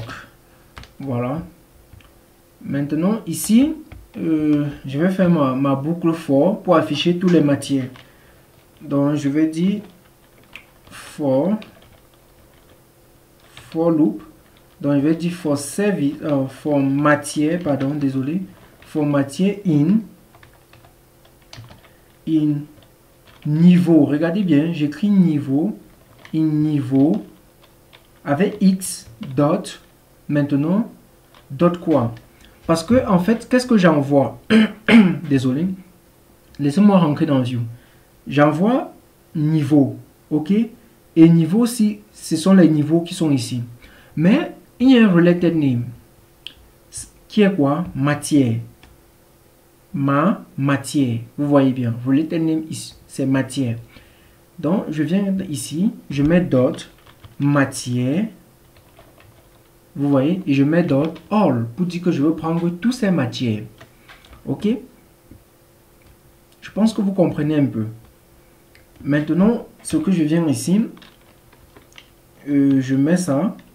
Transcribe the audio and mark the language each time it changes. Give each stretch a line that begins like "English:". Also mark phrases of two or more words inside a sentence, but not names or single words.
French: Voilà. Maintenant, ici, je vais faire ma boucle for pour afficher toutes les matières. Donc, je vais dire
English: for loop.
French: Donc, je vais dire
English: for service,
French: for matière, pardon, désolé. For matière in niveau. Regardez bien, j'écris niveau, in niveau, avec x dot, maintenant, dot quoi? Parce que, en fait, qu'est-ce que j'envoie? Désolé. Laissez-moi rentrer dans View. J'envoie niveau, ok? Et niveau, si ce sont les niveaux qui sont ici. Mais, il y a un
English: related name.
French: Qui est quoi? Matière. Matière. Vous voyez bien.
English: Related name,
French: c'est matière. Donc, je viens ici. Je mets dot matière. Vous voyez? Et je mets
English: dot all
French: pour dire que je veux prendre toutes ces matières. Ok? Je pense que vous comprenez un peu. Maintenant, ce que je viens ici, je mets ça.